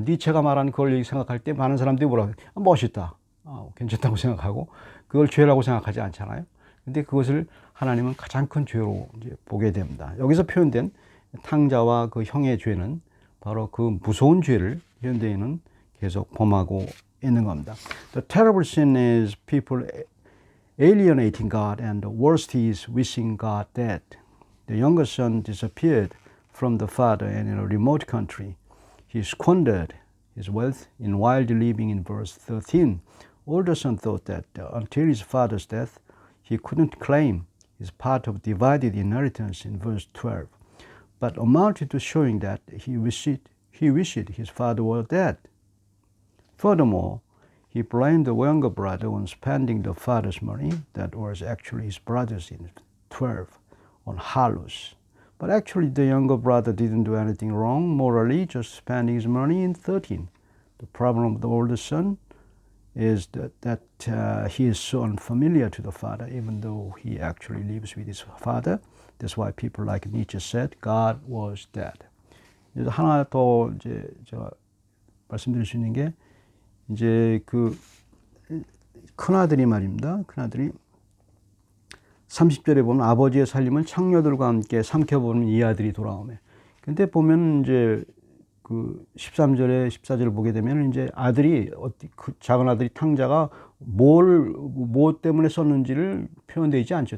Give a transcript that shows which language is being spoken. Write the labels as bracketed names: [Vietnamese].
[Korean] 니체가 말하는 그걸 생각할 때 많은 사람들이 뭐라고 해요? 멋있다. 괜찮다고 생각하고 그걸 죄라고 생각하지 않잖아요. 근데 그것을 하나님은 가장 큰 죄로 이제 보게 됩니다. 여기서 표현된 탕자와 그 형의 죄는 바로 그 무서운 죄를 현대인은 계속 범하고 있는 겁니다. [English] The terrible sin is people alienating God, and the worst is wishing God dead. The younger son disappeared from the father, and in a remote country he squandered his wealth in wild living. In verse 13, older son thought that until his father's death he couldn't claim his part of divided inheritance in verse 12, but amounted to showing that he wished his father were dead. Furthermore, he blamed the younger brother on spending the father's money, that was actually his brother's, in 12, on harlots. But actually the younger brother didn't do anything wrong morally, just spending his money. In 13, the problem of the older son is that he is so unfamiliar to the father, even though he actually lives with his father. That's why people like Nietzsche said God was dead. [Korean] 이제 하나 더 이제 제가 말씀드릴 수 있는 게, 이제 그 큰아들이 말입니다. 큰아들이 30절에 보면 아버지의 살림을 창녀들과 함께 삼켜보는 이 아들이 돌아오매. 근데 보면 이제 그 13절에 14절을 보게 되면 이제 아들이, 그 작은 아들이 탕자가 뭐 때문에 썼는지를 표현되어 있지 않죠.